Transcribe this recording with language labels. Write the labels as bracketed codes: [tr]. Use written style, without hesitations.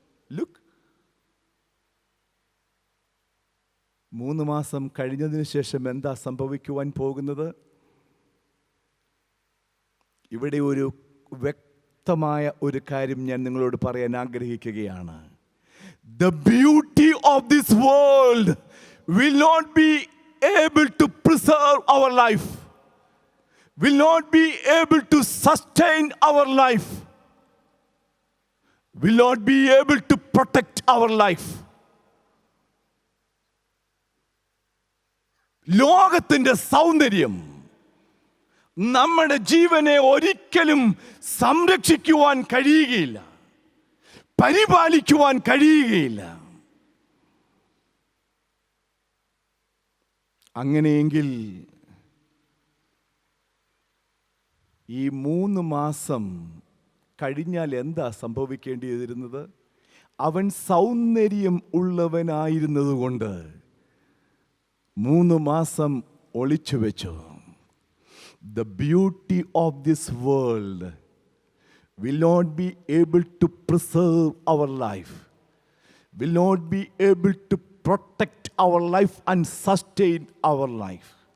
[ml] Look, 3 മാസം കഴിഞ്ഞതിന് ശേഷം എന്താ സംഭവിക്കുവാൻ പോകുന്നത്? ഇവിടെ ഒരു വ്യക്തമായ ഒരു കാര്യം ഞാൻ നിങ്ങളോട് പറയാൻ ആഗ്രഹിക്കുകയാണ്. [en] The beauty of this world will not be able to preserve our life, will not be able to sustain our life, will not be able to protect our life. [ml] ലോകത്തിൻ്റെ സൗന്ദര്യം നമ്മുടെ ജീവനെ ഒരിക്കലും സംരക്ഷിക്കുവാൻ കഴിയുകയില്ല, പരിപാലിക്കുവാൻ കഴിയുകയില്ല. അങ്ങനെയെങ്കിൽ ഈ 3 മാസം കഴിഞ്ഞാൽ എന്താ സംഭവിക്കേണ്ടിയിരുന്നത്? അവൻ സൗന്ദര്യം ഉള്ളവനായിരുന്നതുകൊണ്ട് 3 മാസം ഒളിച്ചു വെച്ചു. [en] The beauty of this world will not be able to preserve our life, will not be able to protect our life and sustain our life.